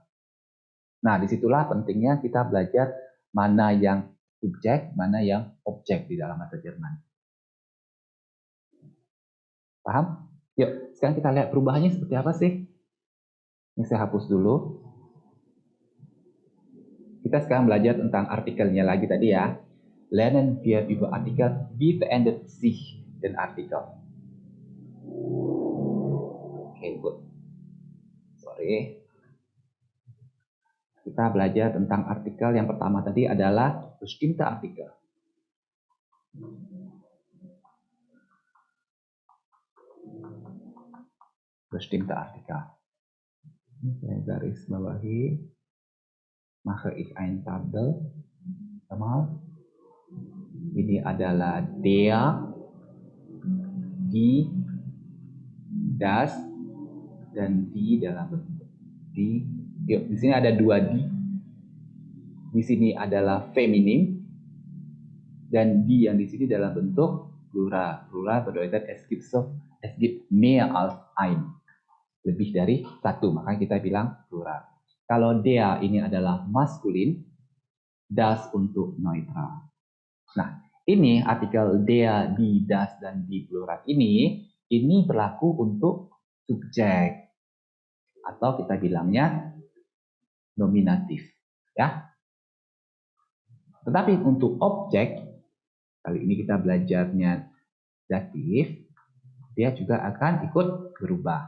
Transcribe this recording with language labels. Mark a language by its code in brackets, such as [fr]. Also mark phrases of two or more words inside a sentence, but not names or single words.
[id] Nah, disitulah pentingnya kita belajar mana yang subjek, mana yang objek di dalam bahasa Jerman. Paham? Yuk, sekarang kita lihat perubahannya seperti apa sih? Ini saya hapus dulu. Kita sekarang belajar tentang artikelnya lagi tadi ya. [de] Lernen wir über Artikel, wie verändert sich den Artikel. [en] Oke, good. Sorry. [id] Kita belajar tentang artikel yang pertama tadi adalah [de] bestimmte Artikel. Bestimmte Artikel. [id] Saya garis bawahi. [de] Mache ich ein Tabel. [id] Ini adalah [de] der, die, das, [id] dan die dalam bentuk di. Yuk, di sini ada dua di. Di sini adalah feminin dan di yang di sini dalam bentuk plural. [de] Plural bedeutet es gibt mehr als ein. [id] Lebih dari satu, maka kita bilang plural. Kalau der ini adalah maskulin, das untuk neutral. Nah, ini artikel [de] der, die, das, [id] dan di plural ini berlaku untuk subjek atau kita bilangnya nominatif, ya. Tetapi untuk objek, kali ini kita belajarnya datif, dia juga akan ikut berubah.